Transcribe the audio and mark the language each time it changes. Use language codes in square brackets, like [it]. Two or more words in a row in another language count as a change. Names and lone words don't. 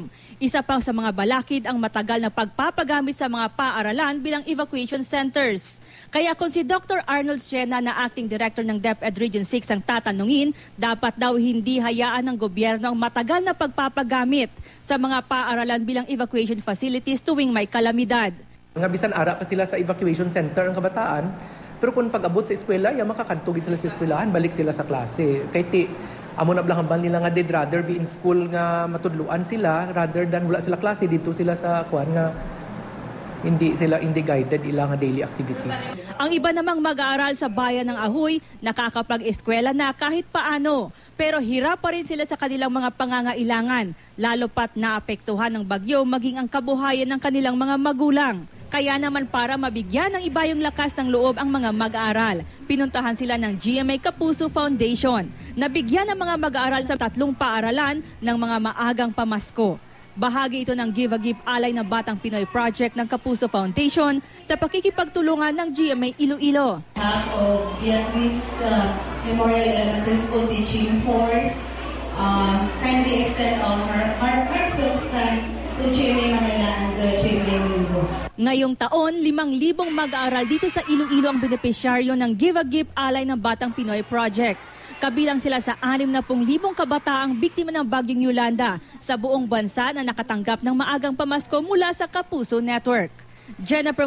[tl] Isa pa sa mga balakid ang matagal na pagpapagamit sa mga paaralan bilang [en] evacuation centers. [tl] Kaya kung si Dr. Arnold Siena na [en] Acting Director [tl] ng DepEd Region 6 ang tatanungin, dapat daw hindi hayaan ng gobyerno ang matagal na pagpapagamit sa mga paaralan bilang [en] evacuation facilities [tl] tuwing may kalamidad. [hil] Nga bisan ara pa sila sa evacuation center ang kabataan, pero kung pag-abot sa eskwela, makakadtugid sila sa eskwelahan, balik sila sa klase. Kay ti amo na blang nila nga [en] they'd rather be in school [hil] nga matudluan sila [en] rather than [hil] wala sila klase [tl] dito sila [hil] sa kuan nga hindi guided ilang [en] daily activities. [tl] Ang iba namang mag-aaral sa bayan ng Ahoy, nakakapag-eskwela na kahit paano. Pero hirap pa rin sila sa kanilang mga pangangailangan, lalo pat naapektuhan ng bagyo maging ang kabuhayan ng kanilang mga magulang. Kaya naman para mabigyan ng iba yung lakas ng loob ang mga mag-aaral, pinuntahan sila ng GMA Kapuso Foundation. Nabigyan ng mga mag-aaral sa 3 paaralan ng mga maagang pamasko. Bahagi ito ng Give a Gift Alay na Batang Pinoy Project ng Kapuso Foundation sa pakikipagtulungan ng GMA Iloilo. [en] Half of Beatrice Memorial Elementary School Teaching Force kindly extend our heartfelt thanks to GMA Manila and the GMA Iloilo. [tl] Ngayong taon, 5,000 mag-aaral dito sa Iloilo ang benepisyaryo ng Give a Gift Alay ng Batang Pinoy Project. Kabilang sila sa 60,000 kabataang biktima ng Bagyong Yolanda sa buong bansa na nakatanggap ng maagang pamasko mula sa Kapuso Network.